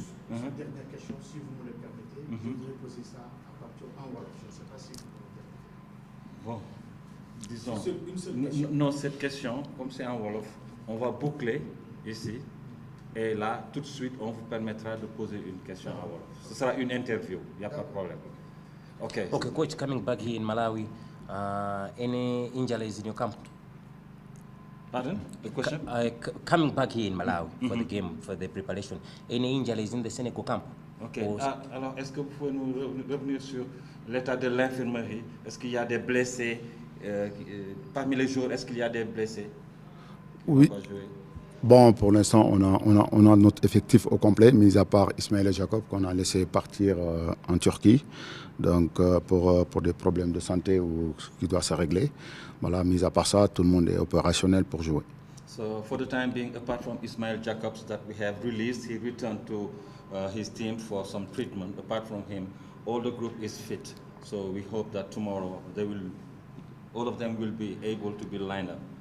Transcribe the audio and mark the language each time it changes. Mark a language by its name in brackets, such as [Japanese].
[French] Une dernière question, si vous me le permettez, je voudrais poser ça à partir en Wolof. Je ne sais pas si vous Bon, disons. Une seule question. Non, cette question, comme c'est en Wolof, on va boucler ici. Et là, tout de suite, on vous permettra de poser une question en Wolof. Ce sera une interview, il n'y a pas de problème. [English] Okay. Okay, coach, coming back here in Malawi, any injuries in your camp? [French] Pardon? [English] The question? Coming back here in Malawi for the game, for the preparation, any injuries in the Senegal camp? [French] Ok. Alors, est-ce que vous pouvez nous revenir sur l'état de l'infirmerie? Est-ce qu'il y a des blessés? Parmi les joueurs, est-ce qu'il y a des blessés? Oui. Bon, pour l'instant, on a notre effectif au complet, mis à part Ismaël et Jacob qu'on a laissé partir en Turquie, donc pour des problèmes de santé ou qui doivent se régler. Voilà, mis à part ça, tout le monde est opérationnel pour jouer. [English] So for the time being, apart from Ismail Jacobs that we have released, he returned to his team for some treatment. Apart from him, all the group is fit. So we hope that tomorrow all of them will be able to be lined up.